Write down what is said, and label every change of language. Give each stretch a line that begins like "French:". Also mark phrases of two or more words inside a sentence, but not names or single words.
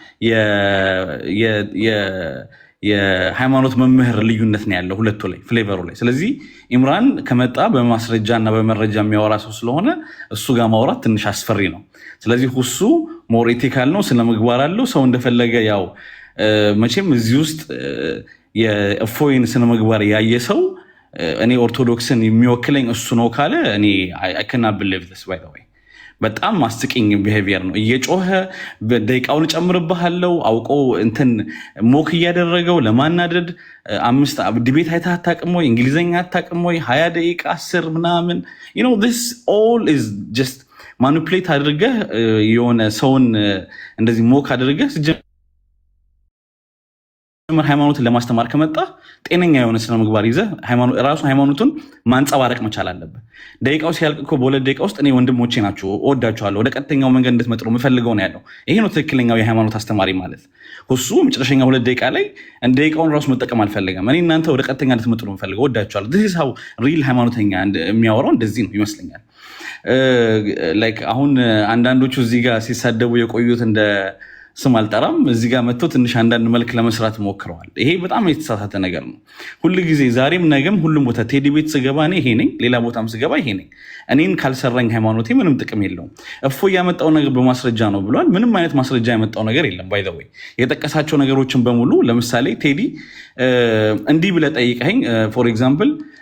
Amharic: የሃይማኖት መምህር ልዩነት ነው ያለው ሁለቱ ላይ ፍሌቨሩ ላይ። ስለዚህ ኢምራን ከመጣ በማስረጃ እና በመረጃ የሚያወራ ሰው ስለሆነ እሱ ጋር ማውራት ትንሽ አስፈሪ ነው። ስለዚህ ሁሱ
English: more ethical
Amharic: ነው፣ ስነ ምግባር አለው። ሰው እንደፈለገ ያው መቼም እዚህ ውስጥ የእፎይን ስነ ምግባር ያየ ሰው እኔ ኦርቶዶክስን የሚወክለኝ እሱ ነው ካለ እኔ
English: I cannot believe this by the way።
Amharic: በጣም ማስቂኝ ቢሄቪየር ነው። እየጮኸ ደቂቃውን ጨምርብሃለው አውቆ እንትን ሞክ እያደረገው ለማናደድ 5 ዲቤት አይተህ አታውቅም ወይ? እንግሊዝኛ አታውቅም ወይ? 20 ደቂቃ 10 ምናምን
English: this all is just
Amharic: ማኒፕሌት አድርገህ የሆነ ሰውን እንደዚህ ሞክ አድርገህ ሃይማኖትን ለማስተማር ከመጣ ጤነኛ የሆነ ስነ ምግባር ይዘህ ራሱ ሃይማኖቱን ማንጸባረቅ መቻል አለብህ። ደቂቃው ሲያልቅ እኮ በ2 ደቂቃ ውስጥ እኔ ወንድሞቼ ናቸው እወዳቸዋለሁ ወደ ቀጥተኛው መንገድ እንድትመጡ የምፈልገው ነው ያለው። ይሄ ነው ትክክለኛው የሃይማኖት አስተማሪ ማለት። እሱ መጨረሻኛ 2 ደቂቃ ላይ ደቂቃውን ራሱ መጠቀም አልፈለገም። እኔ እናንተ ወደ ቀጥተኛ እንድትመጡ ነው የምፈልገው፣ እወዳቸዋለሁ።
English: this is how real
Amharic: ሃይማኖተኛ የሚያወራው እንደዚህ ነው ይመስለኛል። ላይክ አሁን አንዳንዶቹ እዚህ ጋር ሲሳደቡ የቆዩት እንደ ስም አልጠራም እዚህ ጋር መጥተው ትንሽ አንዳንድ መልክ ለመስራት ሞክረዋል። ይሄ በጣም የተሳሳተ ነገር ነው። ሁሉ ጊዜ ዛሬም ነገም ሁሉም ቦታ ቴዲ ቤት ስገባ እኔ ይሄ ነኝ፣ ሌላ ቦታም ስገባ ይሄ ነኝ። እኔን ካልሰራኝ ሃይማኖቴ ምንም ጥቅም የለውም። እፎይ ያመጣው ነገር በማስረጃ ነው ብሏል። ምንም አይነት ማስረጃ ያመጣው ነገር የለም።
English: by the way
Amharic: የጠቀሳቸው ነገሮችን በሙሉ ለምሳሌ ቴዲ እንዲህ ብለህ ጠይቀኸኝ
English: for example